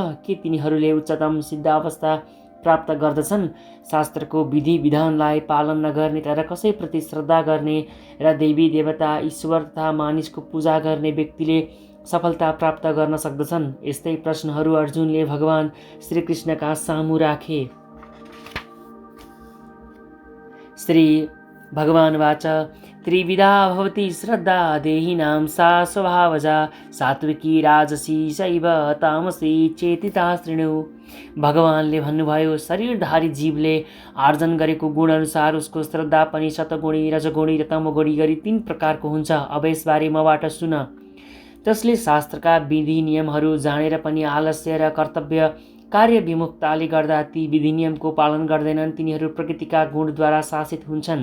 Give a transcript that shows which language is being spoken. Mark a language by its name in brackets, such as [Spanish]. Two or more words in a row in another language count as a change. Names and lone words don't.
[Nepali] के तिनीहरूले उच्चतम सिद्ध अवस्था प्राप्त गर्दछन्? शास्त्रको विधि विधानलाई पालन नगर्ने तर कसैप्रति श्रद्धा गर्ने र देवी देवता ईश्वर तथा मानिसको पूजा गर्ने व्यक्तिले सफलता प्राप्त गर्न सक्दछन्? यस्तै प्रश्नहरू अर्जुनले भगवान श्रीकृष्णका सामु राखे। [Sanskrit] श्री भगवान वाच त्रिविधा भवति श्रद्धा देहिनां सा स्वभावजा सात्विकी राजसी शैव तामसी चेतिता शृणु। [Nepali] भगवानले भन्नुभयो, शरीरधारी जीवले आर्जन गरेको गुण अनुसार उसको श्रद्धा पनि सत्वगुणी रजगुणी र तमोगुणी गरी 3 प्रकारको हुन्छ। अब यसबारे मबाट सुन। जसले शास्त्रका विधि नियमहरू जानेर पनि आलस्य र कर्तव्य कार्य विमुखताले गर्दा ती विधि नियमको पालन गर्दैनन् तिनीहरू प्रकृतिका गुणद्वारा शासित हुन्छन्।